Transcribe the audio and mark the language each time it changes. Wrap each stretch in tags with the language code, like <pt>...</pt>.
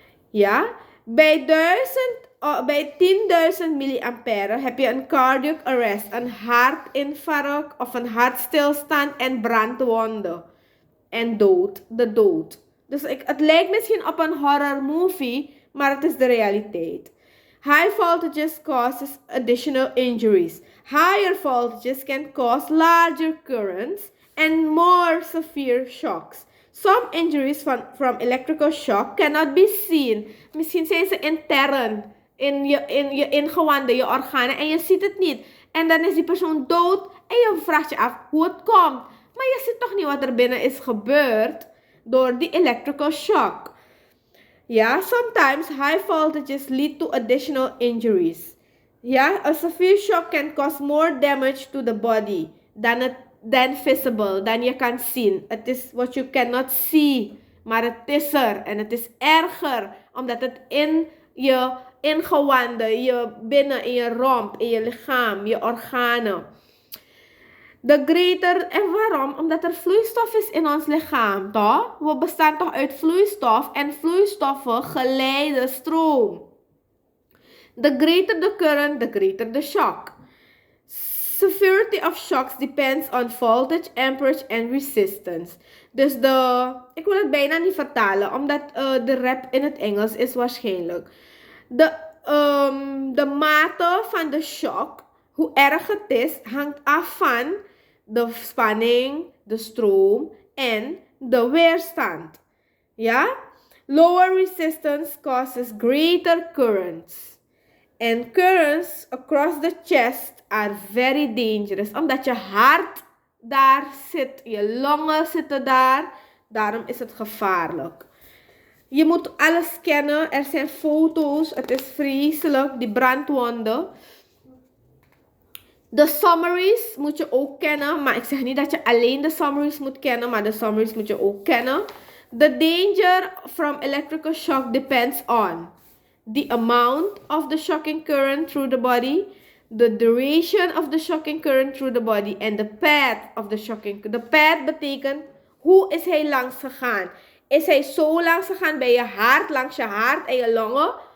<nl>Ja, bij 10.000 milliampère heb je een cardiac arrest, een hartinfarct of een hartstilstand en brandwonden. En de dood. Dus het lijkt misschien op een horror movie, maar het is de realiteit.</nl> <en>High voltages causes additional injuries. Higher voltages can cause larger currents and more severe shocks. Some injuries from electrical shock cannot be seen.</en> <nl>Misschien zijn ze intern in je ingewanden, je organen en je ziet het niet. En dan is die persoon dood en je vraagt je af hoe het komt. Maar je ziet toch niet wat er binnen is gebeurd door die electrical shock.</nl> <en>Ja, sometimes high voltages lead to additional injuries. Ja, a severe shock can cause more damage to the body than visible,</en> <nl>dan je kan zien. Het is</nl> <en>what you cannot see,</en> <nl>maar het is er. En het is erger, omdat het in je ingewanden, in je romp, in je lichaam, je organen. En waarom? Omdat er vloeistof is in ons lichaam, toch? We bestaan toch uit vloeistof en vloeistoffen geleiden stroom.</nl> <en>The greater the current, the greater the shock. Severity of shocks depends on voltage, amperage and resistance.</en> <nl>Dus ik wil het bijna niet vertalen, omdat de rap in het Engels is waarschijnlijk. De mate van de shock, hoe erg het is, hangt af van de spanning, de stroom en de weerstand. Ja?</nl> <en>Lower resistance causes greater currents. And currents across the chest are very dangerous.</en> <nl>Omdat je hart daar zit, je longen zitten daar. Daarom is het gevaarlijk. Je moet alles kennen. Er zijn foto's. Het is vreselijk. Die brandwonden. De summaries moet je ook kennen. Maar ik zeg niet dat je alleen de summaries moet kennen. Maar de summaries moet je ook kennen.</nl> <en>The danger from electrical shock depends on the amount of the shocking current through the body, the duration of the shocking current through the body, and the path of the shocking current.</en> <nl>The path betekent, hoe is hij langs gegaan? Is hij zo langs gegaan bij je hart, langs je hart en je longen?</nl>